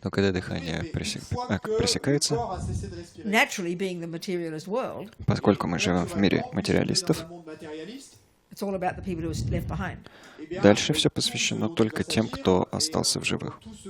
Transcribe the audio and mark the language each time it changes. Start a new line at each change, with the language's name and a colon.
Russian: Но когда дыхание пресекается,
English: naturally being the materialist world,
Russian: поскольку мы живем в мире материалистов,
English: it's all about the people who are left behind.
Russian: дальше все посвящено только тем, кто остался в живых.